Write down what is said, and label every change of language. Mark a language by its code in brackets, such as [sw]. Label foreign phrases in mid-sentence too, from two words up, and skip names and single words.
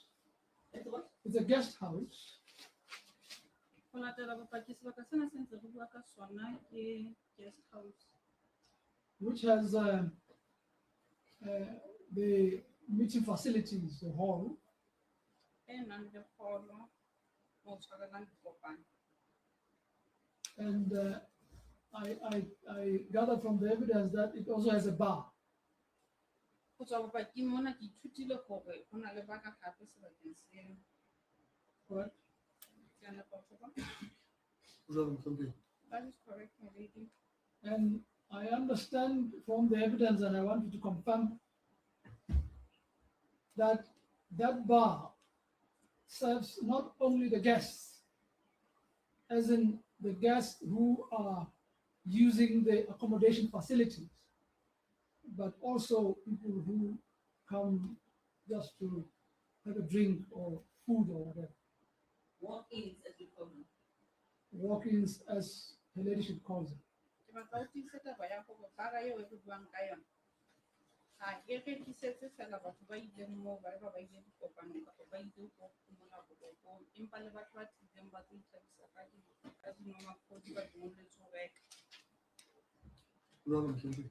[en] It's what? It's a guest house [tn] Go latela bopaki sebaka sena se ntse re bua ka sona ke [en] guest house. which has the meeting facilities, the hall, [tn] e nang le pholo mo tshwarelang dikopano. [en] And I gather from the evidence that it also has a bar. [tn] Go tswa bopaking mona ke ithutile gore go na le baka gape sebakeng seo. [en] Correct? [tn] Ke a nepa go tswa. Jwalo Mthombe. [en] That is correct, my lady. And I understand from the evidence, and I want you to confirm that that bar serves not only the guests, as in the guests who are using the accommodation facilities, but also people who come just to have a drink or food or whatever. Walk-ins, as we call them. Walk-ins, as the ladyship calls it. [tn] Ke batla o tiisetse taba ya gore bara eo e re buang ka yona ga e rekisetse fela batho ba ileng moo ba le ba ile dikopanong kapa ba ile go phomola bolokong empa le batho ba tlileng ba tlo itlhabisa ka dinwamaphodi ba dumelletse go reka. Jwalo Mthombe.